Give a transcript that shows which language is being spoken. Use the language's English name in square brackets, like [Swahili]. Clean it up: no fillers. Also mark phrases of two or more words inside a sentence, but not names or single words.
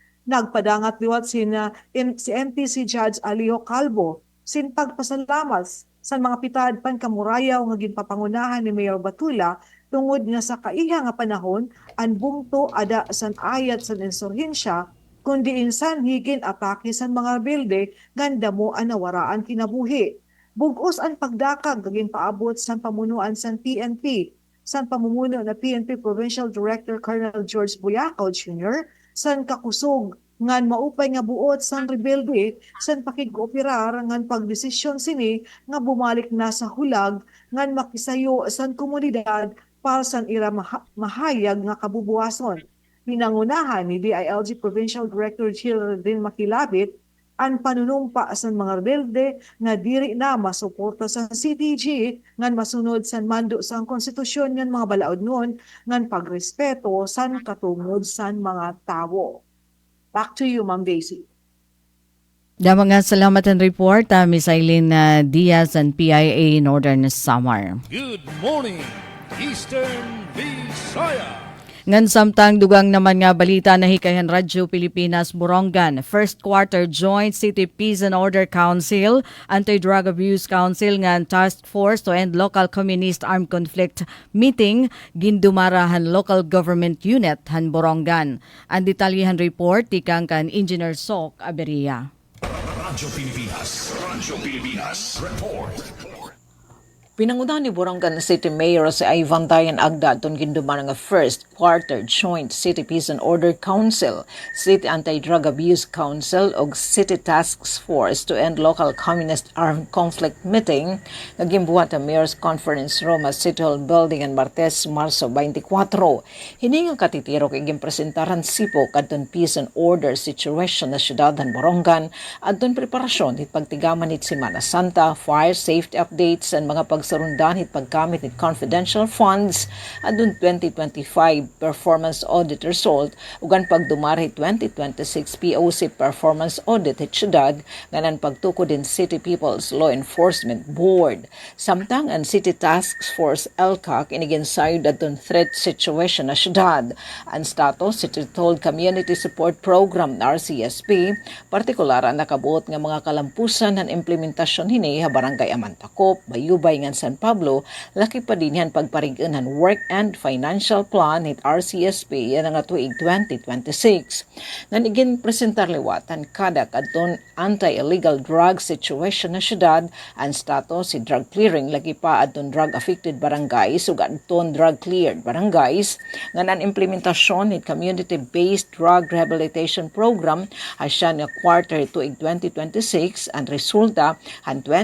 [Waray] Nagpadangat liwat si MTC Judge Alijo Calvo sin pagpasalamat sa mga pitad pankamurayaw nga ginpapangunahan ni Mayor Batula tungod nga sa kaiha nga panahon ang bungto ada san ayat san insurhensya kundi insan higin atake san mga rebelde ganda mo ang nawaraan kinabuhi. Bugos ang pagdakag gaging paabot san pamunuan san PNP, san pamumuno na PNP Provincial Director Colonel George Buyakaw Jr., san kakusog ngan maupay nga buot san rebelde san pakigkooperar ngan pagdesisyon sini nga bumalik na sa hulag ngan makisayo san komunidad para san ira mahayag nga kabubuhason. Pinangunahan ni DILG Provincial Director Children Makilabit ang panunumpa sa mga rebelde nga diri na masuporta sa CTG ngan masunod san mando sang konstitusyon ngan mga balaod noon ngan pagrespeto san katungod san mga tawo. [English] Back to you, Ma'am Daisy. [Waray] Mga salamat ang report, Miss Eileen Diaz and PIA Northern Samar. [English] Good morning, Eastern Visayas. [Waray] Ngan samtang dugang naman nga balita na hikayan Radyo Pilipinas Borongan, First Quarter Joint City Peace and Order Council, Anti-Drug Abuse Council ngan Task Force to End Local Communist Armed Conflict Meeting, gindumarahan Local Government Unit han Borongan. Ang detalyehan report tikang kan Engineer Sok Aberia. Radyo Pilipinas report. Pinangunahan ni Borongan City Mayor si Ivan Dayan Agda atong ginduman nga First Quarter Joint City Peace and Order Council, City Anti-Drug Abuse Council ug City Task Force to End Local Communist Armed Conflict Meeting nga gimbuhat ang Mayor's Conference Room sa City Hall Building ang Martes, Marso 24. Hiningang katitiro kay gimpresentaran sipok adton [English] peace and order situation [Waray] na syudad han Borongan adton preparasyon hit pagtigaman hit Semana Santa, [English] fire safety updates [Waray] and mga pagsarundan hit paggamit ni [English] confidential funds [Waray] adun 2025 [English] performance audit result [Waray] ugan pagdumar hit 2026 [English] POC performance audit [Waray] hit syudad nganan pagtukod din City People's Law Enforcement Board. Samtang ang City Task Force LCAC iniginsayod adun [English] threat situation [Waray] na syudad. Ang status City Told Community Support Program RCSP partikular ang nakabuot nga mga kalampusan ng implementasyon hini ha Barangay Amantakop, Bayubay ngan San Pablo, laki pa din yan pagparigan ng Work and Financial Plan hit RCSP yan nga tuig 2026. Nanigin presentar liwatan kada kadton [English] anti-illegal drug situation [Waray] na syudad, ang status si drug clearing lagi pa adton [English] drug affected [Waray] barangays ug adton [English] drug cleared [Waray] barangays nganan implementasyon hit [English] community-based drug rehabilitation program [Waray] asya nga quarter tuig 2026 ang resulta han